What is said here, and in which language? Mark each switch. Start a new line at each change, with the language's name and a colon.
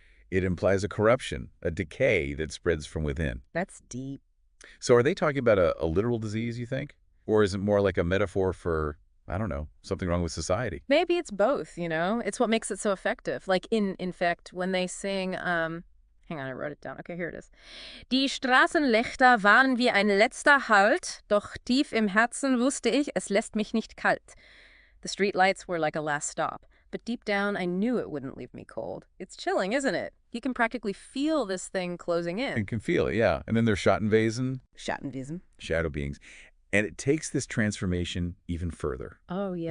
English: It implies a corruption, a decay that spreads from within. That's deep. So are they talking about a literal disease, you think? Or is it more like a metaphor for, I don't know, something wrong with society? Maybe it's both, you know? It's what makes it so effective. Like in Infect, when they sing, hang on, I wrote it down. Okay, here it is.
German: Die Straßenlichter waren wie ein letzter Halt, doch tief im Herzen wusste ich, es lässt mich nicht kalt.
English: The street lights were like a last stop, but deep down I knew it wouldn't leave me cold. It's chilling, isn't it? You can practically feel this thing closing in. You can feel it, yeah. And then there's Schattenwesen. Schattenwesen. Shadow beings. And it takes this transformation even further. Oh, yeah.